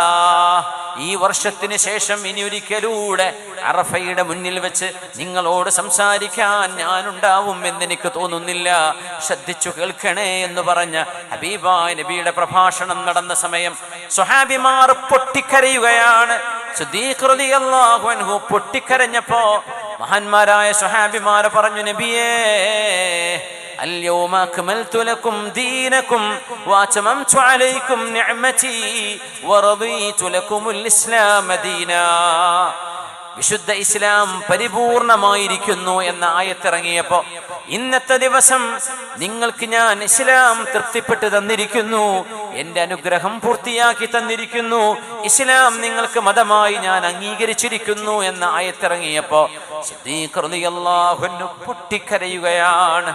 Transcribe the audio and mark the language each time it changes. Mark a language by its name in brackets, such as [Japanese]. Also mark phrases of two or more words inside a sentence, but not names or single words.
[Malayalam] ഈ വർഷത്തിന് ശേഷം ഇനി ഒരിക്കലൂടെ അറഫയുടെ മുന്നിൽ വെച്ച് നിങ്ങളോട് സംസാരിക്കാൻ ഞാനുണ്ടാവും എന്നെനിക്ക് തോന്നുന്നില്ല. ശ്രദ്ധിച്ചു കേൾക്കണേ എന്ന് പറഞ്ഞ ഹബീബായ നബിയുടെ പ്രഭാഷണം നടന്ന സമയം സ്വഹാബിമാർ പൊട്ടിക്കരയുകയാണ്. സിദ്ദീഖ് [Arabic] رضي الله عنه [Malayalam] പൊട്ടിക്കരഞ്ഞപ്പോ മഹാന്മാരായ സ്വഹാബിമാർ പറഞ്ഞു, നബിയേ, [Arabic] اليوم أكملت لكم دينكم وأتممت عليكم نعمتي ورضيت لكم الإسلام دينا. [Malayalam] വിശുദ്ധ ഇസ്ലാം പരിപൂർണമായിരിക്കുന്നു എന്ന ആയത്തിറങ്ങിയപ്പോ ഇന്നത്തെ ദിവസം നിങ്ങൾക്ക് ഞാൻ ഇസ്ലാം തൃപ്തിപ്പെട്ട് തന്നിരിക്കുന്നു, എന്റെ അനുഗ്രഹം പൂർത്തിയാക്കി തന്നിരിക്കുന്നു, ഇസ്ലാം നിങ്ങൾക്ക് മതമായി ഞാൻ അംഗീകരിച്ചിരിക്കുന്നു എന്ന ആയത്തിറങ്ങിയപ്പോ സിദ്ദീഖ് [Arabic] رضي الله عنه [Malayalam] പൊട്ടിക്കരയുകയാണ്.